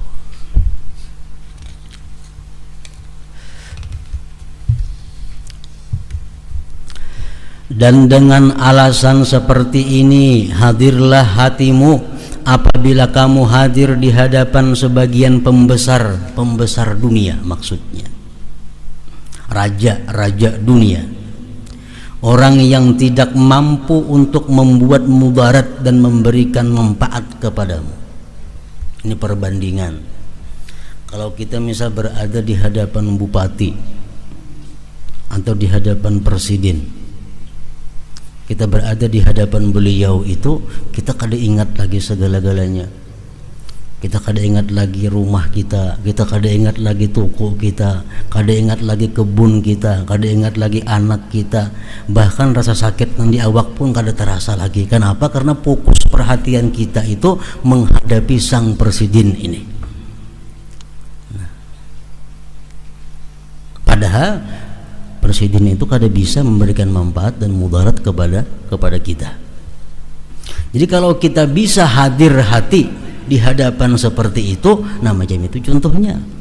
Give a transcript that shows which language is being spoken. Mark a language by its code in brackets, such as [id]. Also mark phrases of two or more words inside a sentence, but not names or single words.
[id] Dan dengan alasan seperti ini, hadirlah hatimu apabila kamu hadir di hadapan sebagian pembesar dunia, maksudnya raja-raja dunia, orang yang tidak mampu untuk membuat mudarat dan memberikan manfaat kepadamu. Ini perbandingan. Kalau kita misal berada di hadapan bupati atau di hadapan presiden, kita berada di hadapan beliau itu, kita kada ingat lagi segala-galanya. Kita kada ingat lagi rumah kita kada ingat lagi toko kita, kada ingat lagi kebun kita, kada ingat lagi anak kita, bahkan rasa sakit yang di awak pun kada terasa lagi. Kenapa? Karena fokus perhatian kita itu menghadapi sang presiden ini. Nah, padahal presiden itu kada bisa memberikan manfaat dan mudarat kepada kita. Jadi kalau kita bisa hadir hati di hadapan seperti itu, nah macam itu contohnya.